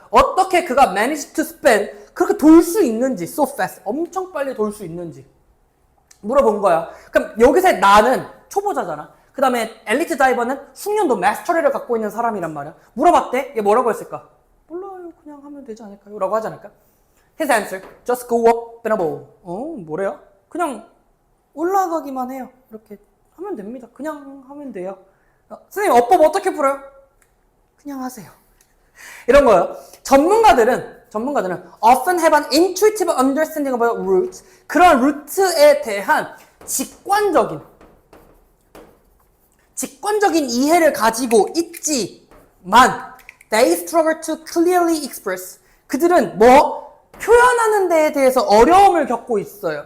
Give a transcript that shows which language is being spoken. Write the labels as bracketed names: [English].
[Korean] 어떻게 그가 [English] manage to spend, [Korean] 그렇게 돌 수 있는지, [English] so fast, [Korean] 엄청 빨리 돌 수 있는지 물어본 거야. 그럼 여기서 나는 초보자잖아. 그 다음에 엘리트 다이버는 숙련도 마스터리를 갖고 있는 사람이란 말이야. 물어봤대? 얘 뭐라고 했을까? 몰라요. 그냥 하면 되지 않을까요? 라고 하지 않을까? [English] His answer, just go up and above. [Korean] 뭐래요? 그냥 올라가기만 해요. 이렇게 하면 됩니다. 그냥 하면 돼요. 선생님, 어법 어떻게 풀어요? 그냥 하세요. 이런 거예요. 전문가들은 [English] often have an intuitive understanding about roots. [Korean] 그런 루트에 대한 직관적인 이해를 가지고 있지만 [English] they struggle to clearly express. [Korean] 그들은 표현하는 데에 대해서 어려움을 겪고 있어요.